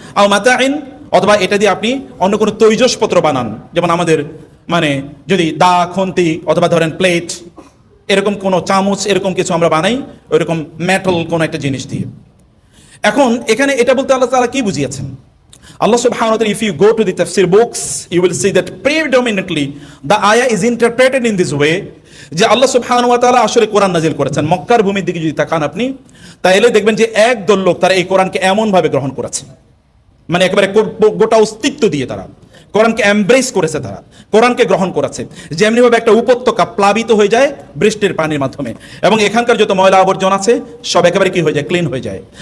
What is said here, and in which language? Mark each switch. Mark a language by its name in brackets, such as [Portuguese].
[Bangla] আও মাতাইন, অথবা এটা দিয়ে আপনি অন্য কোনো তৈজসপত্র বানান, যেমন আমাদের মানে যদি দা, খুন্তি অথবা ধরেন প্লেট, এরকম কোনো চামচ, এরকম কিছু আমরা বানাই ওইরকম মেটাল কোনো একটা জিনিস দিয়ে। এখন এখানে এটা বলতে আল্লাহ তাআলা কি বুঝিয়েছেন? [English] Allah subhanahu wa ta'ala, if you go to the tafsir books, you will see that predominantly the ayah is interpreted in this way, [Bangla] যে আল্লাহ সুবহানাহু ওয়া তাআলা আসলে কোরআন নাজিল করেছেন। মক্কার ভূমির দিকে যদি তাকান আপনি, তাহলে দেখবেন যে একদল লোক তারা এই কোরআনকে এমন ভাবে গ্রহণ করেছে, মানে একেবারে গোটা অস্তিত্ব দিয়ে তারা কোরআনকে এমব্রেস করেছে, তারা কোরআনকে গ্রহণ করেছে। যেমনি ভাবে একটা উপত্যকা প্লাবিত হয়ে যায় বৃষ্টির পানির মাধ্যমে, এবং এখানকার যত ময়লা আবর্জনা আছে সব একেবারে কি হয়ে যায়? ক্লিন হয়ে যায়।